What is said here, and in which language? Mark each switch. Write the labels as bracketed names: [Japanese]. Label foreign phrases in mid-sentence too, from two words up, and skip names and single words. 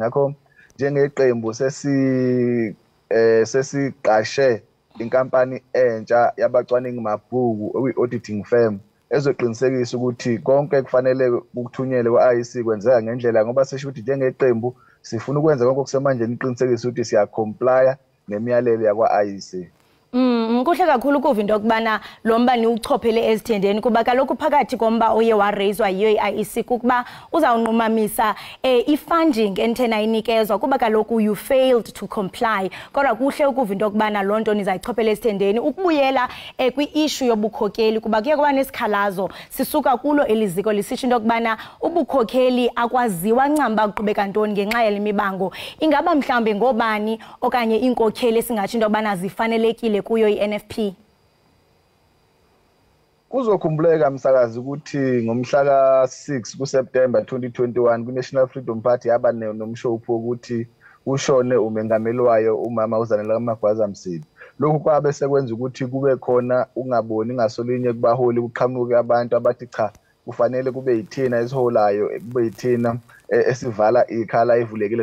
[Zulu] Ngakho njengeqembu sesiqashe inkampani entsha yabacwaningi mabhuku okuyi-auditing firm ezoqinisekisa ukuthi konke kufanele ukuthunyelwe kwa-IEC kwenzeka ngendlela ngoba sisho ukuthi njengeqembu sifuna ukwenza konke okusemandleni uqinisekisa ukuthi siyacomplya nemiyalelo yakwa-IEC. [Xhosa] Kuhle kakhulu ukuva into yokubana lo mba niwuchophele ezithendeni kuba kaloku phakathi komba oye warayizwa yiyo i-IEC kukuba uzawunqumamisa i-funding enthena inikezwa kuba kaloku [English] you failed to comply. [Xhosa] Kodwa kuhle ukuva into yokubana loo nto nizayichophela ezithendeni ukubuyela kwi-issue yobukhokeli kuba kuye kuba nesikhalazo sisuka kulo eliziko lisitsho into yokubana ubukhokeli akwaziwa ncam uba kuqhubeka ntoni ngenxa yale mibango. Ingaba mhlawumbi ngobani okanye iinkokheli esingatsho into yokubana zifanelekile kuyo i-NFP? [Zulu] Kuzokhumbuleka msakazi ukuthi ngomhla ka-6 kuSeptember 2021 ku-National Freedom Party yaba nomshophu ukuthi ushone umengameli wayo umama uZanele Magwaza Msili. Lokhu kwabe sekwenza ukuthi kube khona ungaboni ngasolinye kubaholi kuqhamuke abantu abathi cha kufanele kube yithina esiholayo kube yithina esivala ikhala evulekile.